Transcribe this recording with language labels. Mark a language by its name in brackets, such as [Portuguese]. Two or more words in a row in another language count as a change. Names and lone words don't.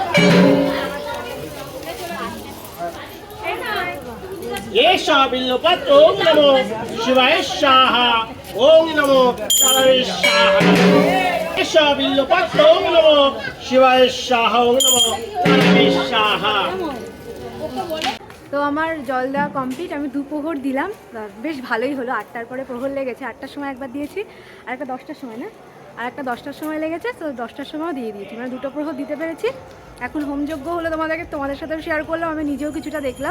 [Sanskrit] एष बिल्वपत्र ओम नमो शिवाय स्वाहा ओम नमो तारावे स्वाहा एष बिल्वपत्र ओम नमो शिवाय स्वाहा ओम नमो तारावे स्वाहा। [Bangla] তো আমার জল দেওয়া কমপ্লিট, আমি দুপোহর দিলাম, বেশ ভালোই হলো। 8টার পরে প্রহর লেগেছে, 8টার সময় একবার দিয়েছি আর একটা 10টার সময় না, আর একটা 10টার সময় লেগেছে, তো 10টার সময়ও দিয়ে দিয়েছি, মানে দুটো প্রহর দিতে পেরেছি। এখন হোমযজ্ঞ হলো, তোমাদের সাথেও শেয়ার করলাম, আমি নিজেও কিছুটা দেখলাম।